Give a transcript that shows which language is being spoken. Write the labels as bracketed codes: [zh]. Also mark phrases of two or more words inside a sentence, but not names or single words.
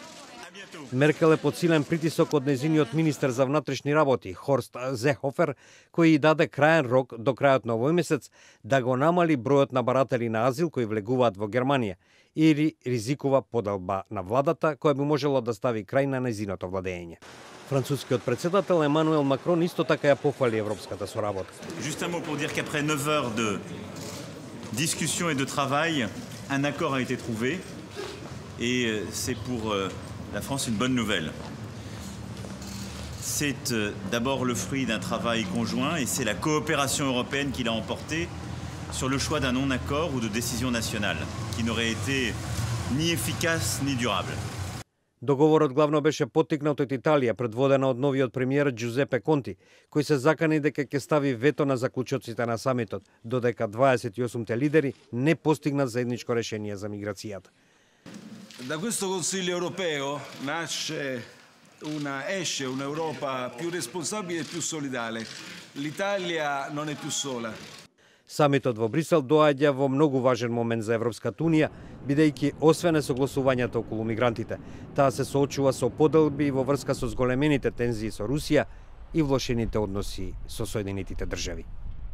[mk] Меркел е под силен притисок од нејзиниот министер за внатрешни работи Хорст Зехофер, кој и даде краен рок до крајот на овој месец да го намали бројот на баратели на азил кои влегуваат во Германија или ризикува поделба на владата која би можело да стави крај на нејзиното владење. Францускиот председател Емануел Макрон исто така ја похвали европската соработка. [fr] Juste un mot pour dire qu'après 9 heures de discussion et de travail, un accord a été trouvé et c'est pour la France une bonne nouvelle. C'est d'abord le fruit d'un travail conjoint et c'est la coopération européenne qui l'a emporté sur le choix d'un non-accord ou de décision nationale qui n'aurait été ni efficace ni durable. [mk] Договорот главно беше поттикнат од Италија, предводена од новиот премиер Џузепе Конти, кој се закани дека ќе стави вето на заклучоците на самитот, додека 28 лидери не постигнат заедничко решение за миграцијата. [it] Da questo Consiglio europeo esce un'Europa più responsabile e più solidale. L'Italia non è più sola. [mk] Самитот во Брисел доаѓа во многу важен момент за Европската Унија, бидејќи освен согласувањето околу мигрантите, таа се соочува со поделби во врска со зголемените тензии со Русија и влошените односи со Соединетите држави.